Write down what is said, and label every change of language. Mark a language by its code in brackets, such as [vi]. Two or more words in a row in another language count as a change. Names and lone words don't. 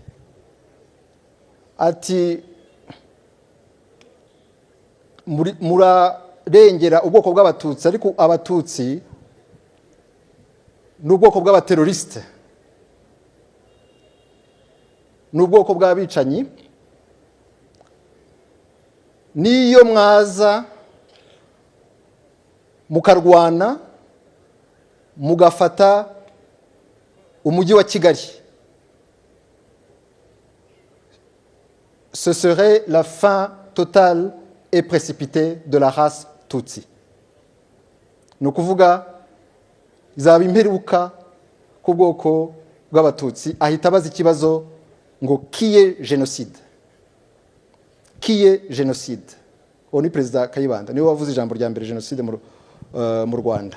[rw] ati murarengera ubwoko bw'abatutsi, ariko abatutsi n'ubwoko bw'abateroriste, n'ubwoko bw'abicanyi, niyo mwaza mukarwana mugafata umujyi wa Kigali, [fr] ce serait la fin totale et précipitée de la race Tutsi. [rw] Ni ukuvuga izaba imperuka ku bwoko bw'abatutsi. Ahita abaza ikibazo ngo kiye jenoside, kiye jenoside. Uwo ni perezida Kayibanda, niwe wavuze ijambo rya mbere jenoside mu Rwanda.